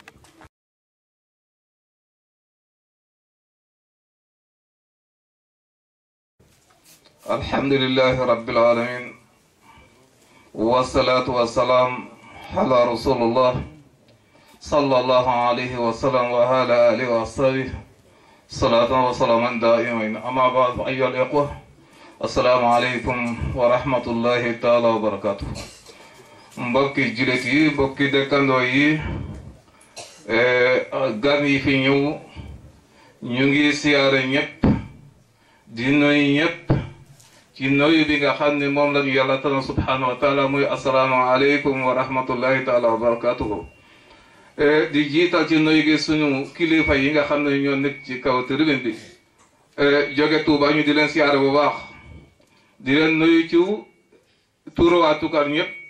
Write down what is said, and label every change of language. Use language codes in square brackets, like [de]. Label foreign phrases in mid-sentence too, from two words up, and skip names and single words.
[ar] الحمد لله رب العالمين والصلاة والسلام على رسول الله صلى الله عليه وسلم وعلى آله وأصحابه صلاة وسلاما دائمين أما بعد أيها الإخوة السلام عليكم ورحمة الله تعالى وبركاته [wo] mbokki jullit yi mbokki dëkkandoo yi gan yi fi ñëw ñu ngi siyaare ñëpp di nuyu ñëpp ci nuyu bi nga xam ne moom lañu yàlla tànn [ar] سبحانه وتعالى [wo] muy [ar] السلام عليكم ورحمة الله تعالى وبركاته [wo] di jiital ci nuyu gi suñu kilifa yi nga xam ne ñoo nekk ci kaw tribune bi jóge Tuuba ñu di leen siyaare bu baax di leen nuyu ci turu waa Toucar ñëpp